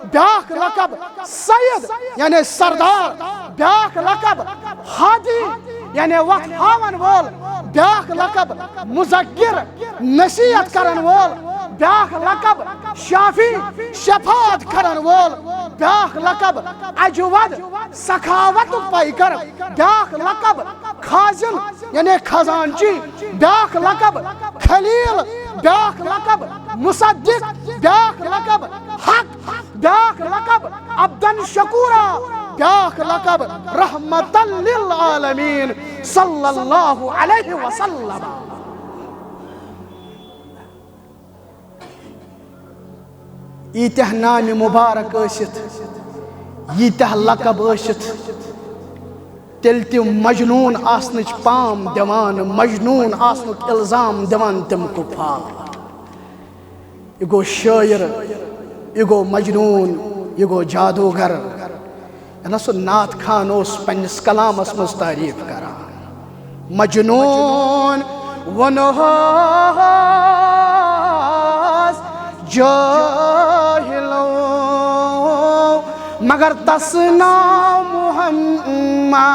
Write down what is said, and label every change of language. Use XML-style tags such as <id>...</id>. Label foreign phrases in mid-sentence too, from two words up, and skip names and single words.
<ks>ब्याख लकब सैयद यानी सरदार, ब्याख लकब हादी यानी वक्त हावन वोल, ब्याख लकब मुज़क्किर नसीहत करन वोल, ब्याख लकब शाफी शफात करन वोल, ब्याख लकब अजवद सखावत पैकर, ब्याख लकब खाजिन यानी खजानची, ब्याख लकब खलील, ब्याख लकब मुसद्दिक, ब्याख लकब हक, ब्याख लकब</ks> <ar>عبدا شكورا,</ar> <ks>ब्याख लकब</ks> <ar>رحمة للعالمين صلى الله عليه وسلم.</ar> <ks>ईतह नाम मुबारक ٲसित, यीतह लकब ٲसित, तेल तिम मजनून आसनच पाम दिवान, मजनून आसनुक इल्जाम दिवान तिम कुफार। यह गो शायर, यह गो मजनून, यह गो जादूगर। ना सो नात खान उस पन्निस कलामस मज तारीफ करान। मजनून वनोस जाहिलो मगर तस नाम मुहम्मद।</ks>